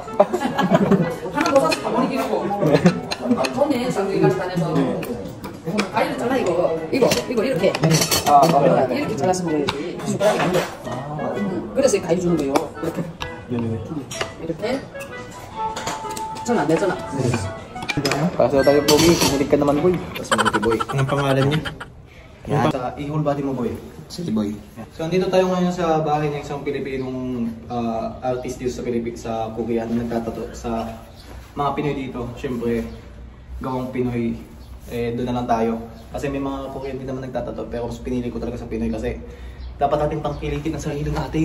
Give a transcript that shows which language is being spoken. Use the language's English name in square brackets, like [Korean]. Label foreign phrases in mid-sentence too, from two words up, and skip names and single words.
[Korean] 하나 더 사서 다 버리기 이러고. 좋네 쌍둥이 같이 다녀서. 가위를 잘라 이거 이렇게. 이렇게 잘랐으면 그래야지. 숟가락이 안 돼. 그래서 이 가위 주는 거예요. 이렇게. 이렇게. 전 안 되잖아. [Filipino] Kaso tayo, Pogi. Kumulit ka naman, boy. Tapos mabuti boy. Anong pangalan niya? Yan. I- [English] whole body [Filipino] mo, boy. Sige boy. So, andito tayo ngayon sa bahay ng isang Pilipinong artist dito sa sa Korea na nagtatato sa mga Pinoy dito. Siyempre, gawang Pinoy, doon na lang tayo. Kasi may mga Korean din naman nagtatato, pero mas pinili ko talaga sa Pinoy kasi dapat natin pangkilitin ang sarili natin.